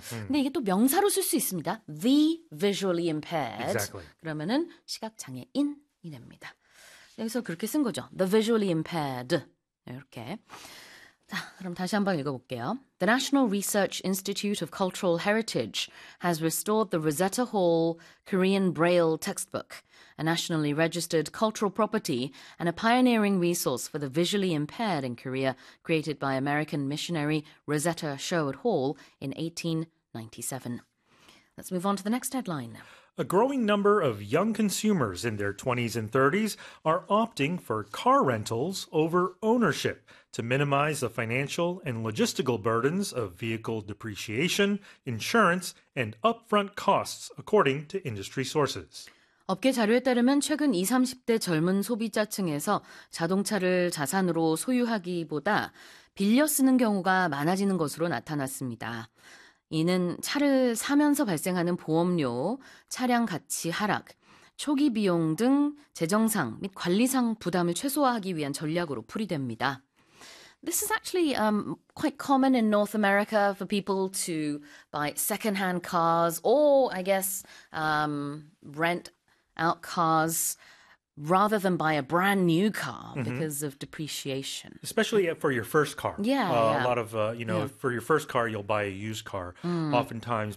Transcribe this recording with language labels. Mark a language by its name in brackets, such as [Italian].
[Korean] 근데 이게 또 명사로 쓸수 있습니다. [English] The visually impaired. Exactly. [Korean] 그러면은 시각 장애인이 됩니다. 여기서 그렇게 쓴 거죠. [English] The visually impaired. [Korean] 이렇게. 자, 그럼 다시 한번 읽어볼게요. [English] The National Research Institute of Cultural Heritage has restored the Rosetta Hall Korean Braille textbook, a nationally registered cultural property and a pioneering resource for the visually impaired in Korea, created by American missionary Rosetta Sherwood Hall in 1897. Let's move on to the next headline. A growing number of young consumers in their 20s and 30s are opting for car rentals over ownership to minimize the financial and logistical burdens of vehicle depreciation, insurance, and upfront costs, according to industry sources. [Korean] 업계 자료에 따르면 최근 20, 30대 젊은 소비자층에서 자동차를 자산으로 소유하기보다 빌려 쓰는 경우가 많아지는 것으로 나타났습니다. 이는 차를 사면서 발생하는 보험료, 차량 가치 하락, 초기 비용 등 재정상 및 관리상 부담을 최소화하기 위한 전략으로 풀이됩니다. [English] This is actually quite common in North America for people to buy secondhand cars or, I guess, rent out cars rather than buy a brand new car because of depreciation. Especially for your first car. A lot of, for your first car, you'll buy a used car oftentimes.